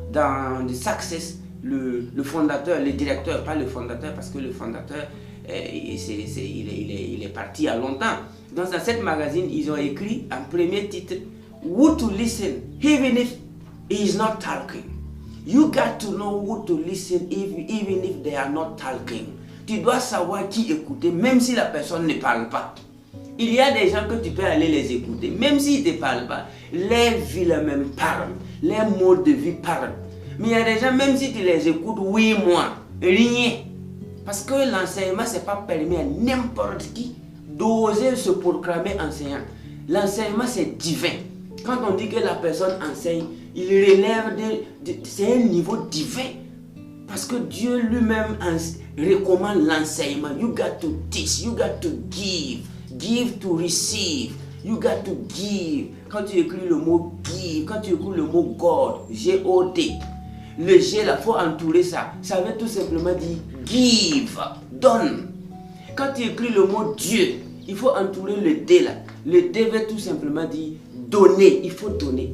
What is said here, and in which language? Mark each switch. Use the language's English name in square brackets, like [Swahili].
[French] Dans The Success, le fondateur, le directeur, pas le fondateur parce que le fondateur, il est parti il y a longtemps. Dans cette magazine, ils ont écrit un premier titre, [English] Who to listen, even if he is not talking. You got to know who to listen even if they are not talking. [French] Tu dois savoir qui écouter, même si la personne ne parle pas. Il y a des gens que tu peux aller les écouter, même s'ils ne te parlent pas. Les vies même parlent, les mots de vie parlent. Mais il y a des gens, même si tu les écoutes, oui, moi, rien. Parce que l'enseignement, ce n'est pas permis à n'importe qui d'oser se proclamer enseignant. L'enseignement, c'est divin. Quand on dit que la personne enseigne, il relève c'est un niveau divin. Parce que Dieu lui-même recommande l'enseignement. [English] You got to teach, you got to give. Give to receive. You got to give. [French] Quand tu écris le mot give, quand tu écris le mot God, G-O-D, le G là, il faut entourer ça. Ça veut tout simplement dire give, donne. Quand tu écris le mot Dieu, il faut entourer le D là. Le D veut tout simplement dire donner, il faut donner.